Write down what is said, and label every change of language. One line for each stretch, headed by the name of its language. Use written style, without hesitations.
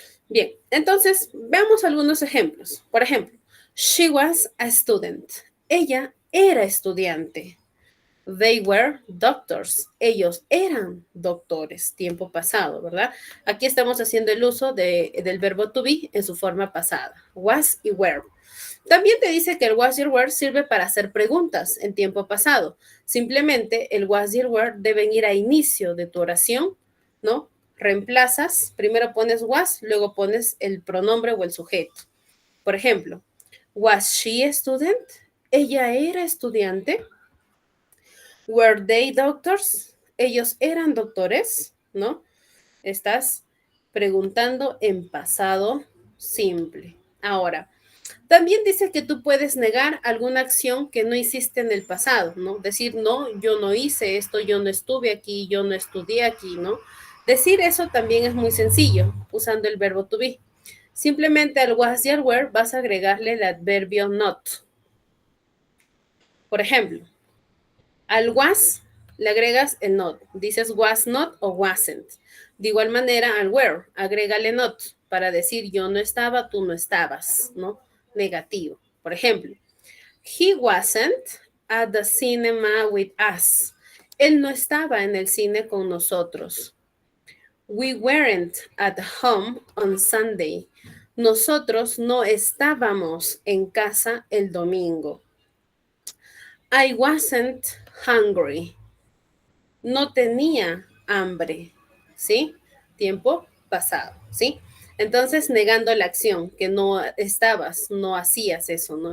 Spanish: Bien, entonces veamos algunos ejemplos. Por ejemplo,
English: she was a student.
Spanish: Ella era estudiante.
English: They were doctors.
Spanish: Ellos eran doctores, tiempo pasado, ¿verdad? Aquí estamos haciendo el uso del verbo to be en su forma pasada. Was y were. También te dice que el was y el were sirve para hacer preguntas en tiempo pasado. Simplemente el was y el were deben ir a inicio de tu oración, ¿no? Reemplazas, primero pones was, luego pones el pronombre o el sujeto. Por ejemplo,
English: was she a student?
Spanish: Ella era estudiante.
English: Were they doctors?
Spanish: Ellos eran doctores, ¿no? Estás preguntando en pasado simple. Ahora, también dice que tú puedes negar alguna acción que no hiciste en el pasado, ¿no? Decir, no, yo no hice esto, yo no estuve aquí, yo no estudié aquí, ¿no? Decir eso también es muy sencillo, usando el verbo to be. Simplemente al was y al were vas a agregarle el adverbio not. Por ejemplo, al was le agregas el not. Dices was not o wasn't. De igual manera al were, agrégale not para decir yo no estaba, tú no estabas, ¿no? Negativo. Por ejemplo,
English: he wasn't at the cinema with us.
Spanish: Él no estaba en el cine con nosotros.
English: We weren't at home on Sunday.
Spanish: Nosotros no estábamos en casa el domingo.
English: I wasn't hungry.
Spanish: No tenía hambre, ¿sí? Tiempo pasado, ¿sí? Entonces, negando la acción, que no estabas, no hacías eso, ¿no?